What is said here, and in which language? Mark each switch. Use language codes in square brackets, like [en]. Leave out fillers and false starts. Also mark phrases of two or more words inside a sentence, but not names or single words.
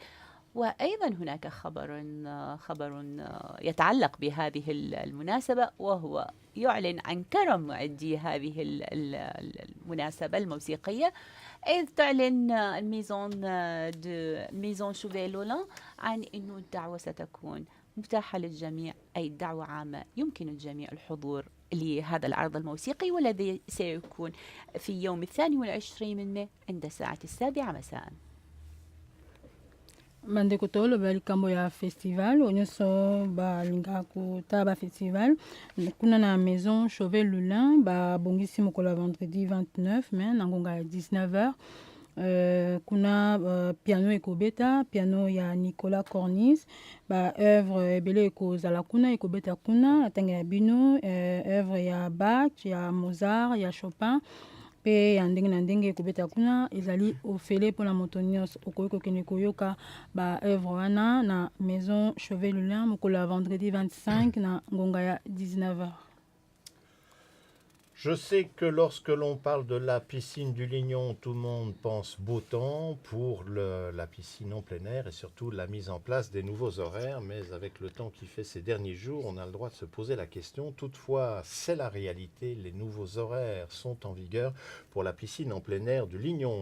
[ar] وأيضا هناك خبر يتعلق بهذه المناسبة، وهو يعلن عن كرم معدي هذه المناسبة الموسيقية، إذ تعلن ميزون شوفي لولان عن أن الدعوة ستكون متاحة للجميع، أي دعوة عامة يمكن الجميع الحضور لهذا العرض الموسيقي، والذي سيكون في يوم 22 من مايو عند الساعة 7 مساء. [ln] bandeko toloba likambo ya festival onyoso balingaka kotala bafestival kuna na maison Chauvet Lulin babongisi mokolo ya vendredi 29 mai na ngonga ya 19h. Kuna piano ekobeta, piano ya Nicolas Cornis, œuvre ebele ekozala kuna ekobeta kuna atenge ya bino, œuvre ya Bach, ya Mozart, ya Chopin, pe ya ndenge na ndenge ekobeta kuna ezali ofele mpona moto nyonso okoki kokende koyoka œuvre wana na maison Chauvet Lulin mokolo ya vendredi 25 na ngonga ya 19h. [fr] Je sais que lorsque l'on parle de la piscine du Lignon, tout le monde pense beau temps pour la piscine en plein air et surtout la mise en place des nouveaux horaires. Mais avec le temps qui fait ces derniers jours, on a le droit de se poser la question. Toutefois, c'est la réalité. Les nouveaux horaires sont en vigueur pour la piscine en plein air du Lignon.